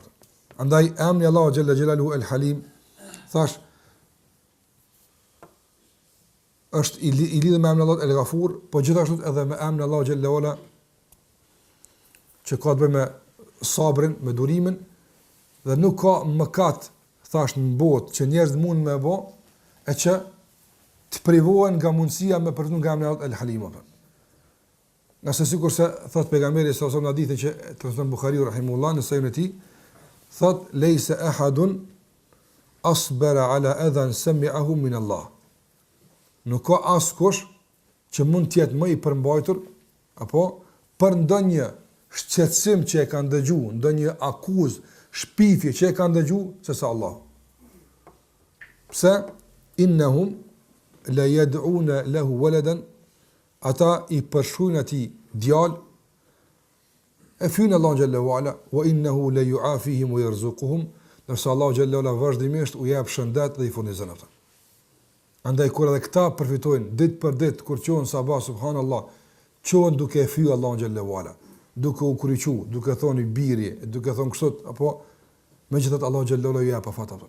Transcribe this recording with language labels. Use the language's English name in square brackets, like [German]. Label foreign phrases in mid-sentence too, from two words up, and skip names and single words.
[Albanian] Andaj, emni Allahu Gjallahu El Halim, thash, është i lidhë me emni Allahu El Ghafur, po gjithashtu edhe me emni Allahu Gjallahu Ala, që ka të bëj me sabrin, me durimin, dhe nuk ka mëkat thash në botë që njerëz mund me bë, e që të privohen nga mundësia me përfitu nga emri Allahut El Halim. Nëse sikur se thot pejgamberi [Arabic] صلى الله عليه وسلم [Albanian] në hadithin që transmeton Buhariu rahimahullah në sahihun e tij, thot [Arabic] ليس أحد أصبر على أذى سمعه من الله. [Albanian] Nuk ka askush që mund të jetë më i përmbajtur apo për ndonjë shqetësim që e kanë dëgjuar, ndonjë akuzë, shpifje që e kanë dëgju se sa Allah. Pse? [Arabic] إنهم ليدعون له ولدا, [Albanian] ata i përshkruajnë atij djalë, e fynë Allah xhallahu ala, [Arabic] وإنه ليعافيهم ويرزقهم, [Albanian] ndërsa Allah xhallahu ala vazhdimisht u jep shëndet dhe i furnizon ata. Andaj kur edhe këta përfitojnë ditë për ditë kur qohen sabah subhanallah, qohen duke e fyer Allah xhallahu ala, duke u kryqu, duke thonë biri, duke thonë kështu, apo megjithatë Allah xhallahu ala ju jep afat apo.